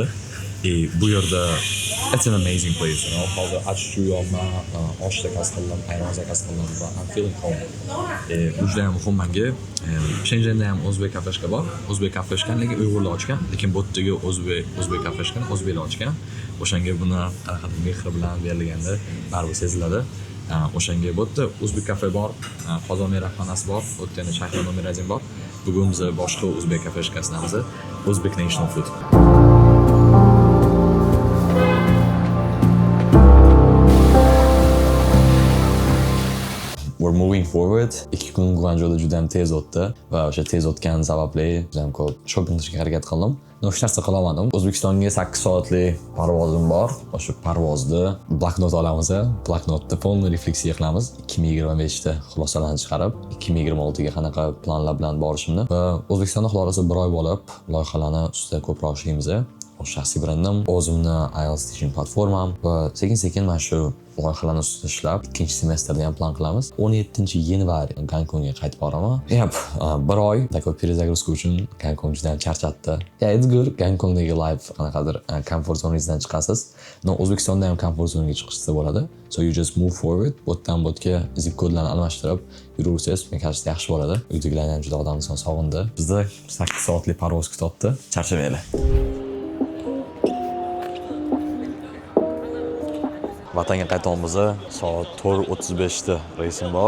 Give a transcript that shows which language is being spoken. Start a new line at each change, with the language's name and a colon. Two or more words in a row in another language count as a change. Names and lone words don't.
Uzbek: Bu yerda
English: it's an amazing place, you know.
Uzbek: Hozir achiq yo'lman, osh zakaz qildim, ayron zakaz qildim va
English: I'm feeling home.
Uzbek: Bu juda ham muhim menga. Shenzhenda ham o'zbek kafeshka bor. O'zbek kafeshka lekin uyg'urlar ochgan, lekin bu yerdagi o'zbek kafeshka o'zbeklar ochgan. O'shanga buni qanaqa mehr bilan berilganda baribir seziladi. O'shanga bu yerda o'zbek kafe bor, qozon mehmonxonasi bor, bu yerda Shahriyor Mirazin bor. Bugun biz boshqa o'zbek kafeshkasidamiz, Uzbek National Food.
English: We're moving forward.
Uzbek: 2 kun Guangzhouda juda ham tez o'tdi va o'sha tez o'tgan sababli juda ham ko'p shopping qilishga harakat qildim. Hech narsa qilolmadim. O'zbekistonga 8 soatlik parvozim bor. O'sha parvozda bloknot olamiz, bloknotda polniy refleksiya qilamiz. 2025 da xulosalarni chiqarib, 2026 ga qanaqa planlar bilan borishimni va O'zbekistonda xulosasi 1 oy bo'lib, loyihalarni ustida ko'proq ishlaymiz. Shaxsiy brendim, o'zimni IELTS teaching platformam va sekin-sekin mana shu loyihalarni ustida ishlab, ikkinchi semestrda ham plan qilamiz. 17-yanvar Gonkongga qaytib boraman. Yep, 1 oy
Russian: такой перезагрузка
Uzbek: uchun Gonkong juda ham charchatdi.
English: Yeah, it's good.
Uzbek: Gonkongdagi life qanaqadir comfort zonangizdan chiqasiz. No, O'zbekistonda ham comfort zonaga chiqishsa bo'ladi.
English: So you just move forward.
Uzbek: Botdan botga zip kodlarni almashtirib yuraversangiz, men qarashda yaxshi bo'ladi. Uydagilar ham juda odamni sog'indi. Bizda 8 soatlik parvoz kutibdi. Charchamanglar. Vatanga qaytyapmiz. Soat 4:35 da reysim bor.